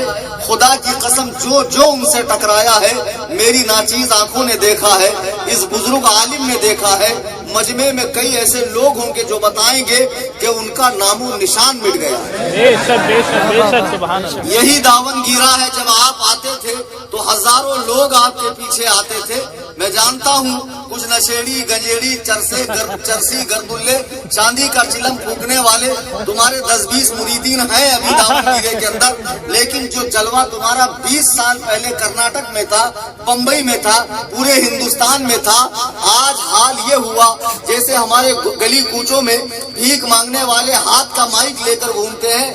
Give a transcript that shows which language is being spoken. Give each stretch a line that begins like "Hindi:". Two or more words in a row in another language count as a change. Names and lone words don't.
Urdu: خدا کی قسم جو ان سے ٹکرایا ہے میری ناچیز آنکھوں نے دیکھا ہے, اس بزرگ عالم نے دیکھا ہے. مجمع میں کئی ایسے لوگ ہوں گے جو بتائیں گے کہ ان کا نام و نشان مٹ گیا. یہی داون گیرا ہے. جب آپ آتے تھے تو ہزاروں لوگ آپ کے پیچھے آتے تھے. میں جانتا ہوں کچھ نشیڑی, گنجیڑی, چرسی, گردلے, چاندی کا چلم پھونکنے والے تمہارے 10-20 مریدین ہیں ابھی داون گیرے کے اندر, لیکن جو جلوہ تمہارا 20 سال پہلے کرناٹک میں تھا, بمبئی میں تھا, پورے ہندوستان میں تھا, آج حال یہ ہوا جیسے ہمارے گلی کوچوں میں بھیک مانگنے والے ہاتھ کا مائک لے کر گھومتے ہیں.